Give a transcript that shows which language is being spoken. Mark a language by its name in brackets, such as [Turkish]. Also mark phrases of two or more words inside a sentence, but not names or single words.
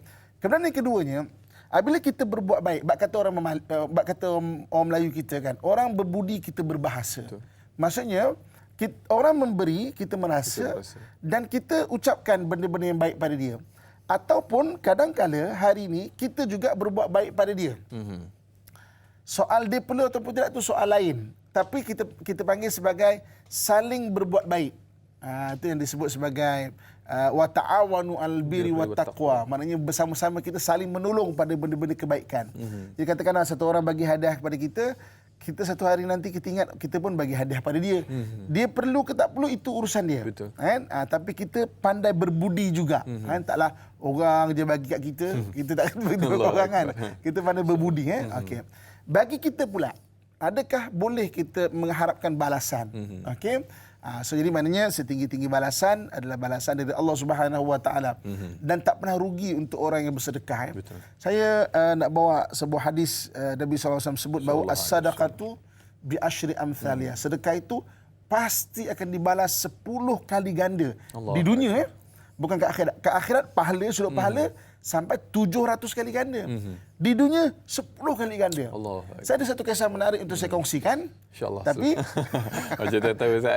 [Malay] Kemudian yang keduanya, apabila kita berbuat baik, bak kata orang Melayu kita kan, orang berbudi kita berbahasa. Betul. Maksudnya orang memberi kita merasa dan kita ucapkan benda-benda yang baik pada dia. Ataupun kadang-kala hari ini kita juga berbuat baik pada dia. Soal dia perlu ataupun tidak itu soal lain. Tapi kita panggil sebagai saling berbuat baik. Itu yang disebut sebagai [Arabic] وتعاونوا على البر والتقوى. [Malay] Maknanya bersama-sama kita saling menolong pada benda-benda kebaikan. Jadi katakanlah satu orang bagi hadiah kepada kita satu hari nanti kita ingat kita pun bagi hadiah pada dia. Dia perlu ke tak perlu itu urusan dia. Betul. Kan? Tapi kita pandai berbudi juga. Kan? Taklah orang je bagi kat kita, kita tak begitu orang kan. Kita pandai berbudi Okey. Bagi kita pula, adakah boleh kita mengharapkan balasan? Okey. So jadi maknanya setinggi-tinggi balasan adalah balasan dari Allah [Arabic] سبحانه وتعالى [Malay] dan tak pernah rugi untuk orang yang bersedekah. Betul. Saya nak bawa sebuah hadis Nabi SAW sebut bahawa [Arabic] الصدقة بعشر أمثالها. [Malay] Sedekah itu pasti akan dibalas 10 kali ganda di dunia bukan ke akhirat. Ke akhirat pahala sudut pahala sampai 700 kali ganda. Di dunia 10 kali ganda. Allah. Saya ada satu kisah menarik untuk saya kongsikan. InsyaAllah. Tapi macam tak tahu Ustaz.